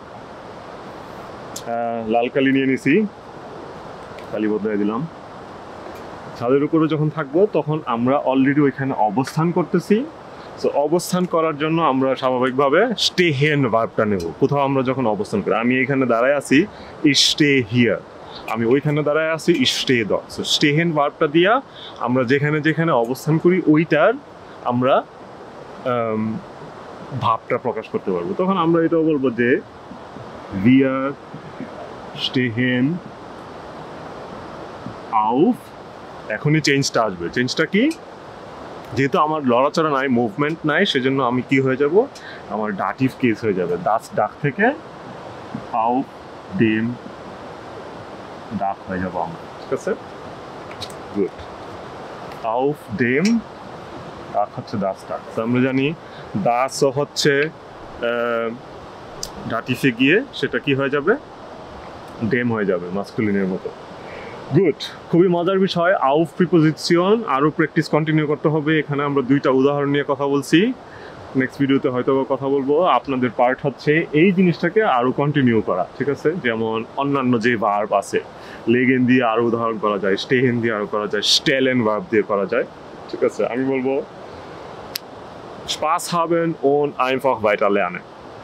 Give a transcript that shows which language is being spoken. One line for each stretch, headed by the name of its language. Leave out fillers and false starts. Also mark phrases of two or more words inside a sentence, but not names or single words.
Bangla: লাল কালি নিয়ে নিছি, কালি বদলাই দিলাম। ছাদের উপরে যখন থাকবো তখন আমরা অলরেডি ওইখানে অবস্থান করতেছি, তো অবস্থান করার জন্য আমরা স্বাভাবিকভাবে stehen ভার্বটা নেব। কোথাও আমরা যখন অবস্থান করি, আমি এখানে দাঁড়ায় আছি,
German: ich stehe hier,
Bangla: আমি ওইখানে দাঁড়ায় আছি,
German: ich stehe dort।
Bangla: সো stehen ভার্বটা দিয়া আমরা যেখানে যেখানে অবস্থান করি ওইটার আমরা ভাবটা প্রকাশ করতে পারবো। তখন আমরা এটাও বলবো যে
German: wir stehen auf,
Bangla: এখনই চেঞ্জটা আসবে। চেঞ্জটা কি? যেহেতু আমার লড়াচড়া নাই, মুভমেন্ট নাই, সেজন্য আমি কি হয়ে যাব? আমার ডাটিভ কেস হয়ে যাবে,
German: das Dach
Bangla: থেকে
German: auf dem Dach
Bangla: হয়ে যাব আমরা, ঠিক আছে? গুড।
German: auf dem Dach
Bangla: হচ্ছে
German: das Dach।
Bangla: আমরা জানি das হচ্ছে ডাটিভে গিয়ে সেটা কি হয়ে যাবে? dem হয়ে যাবে, মাস্কুলিনের মতো। গুড, খুবই মজার বিষয়। আউফ প্রিপোজিশন আরও প্র্যাকটিস কন্টিনিউ করতে হবে। এখানে আমরা দুইটা উদাহরণ নিয়ে কথা বলছি। নেক্সট ভিডিওতে হয়তো কথা বলবো। আপনাদের পার্ট হচ্ছে এই জিনিসটাকে আরো কন্টিনিউ করা, ঠিক আছে? যেমন অন্যান্য যে ভার্ব আছে, লেগেন দিয়ে আরো উদাহরণ করা যায়, স্টেহেন দিয়ে আরো করা যায়, স্টেলেন ভার্ব দিয়ে করা যায়, ঠিক আছে? আমি বলবো
German: Spaß haben und einfach weiter lernen.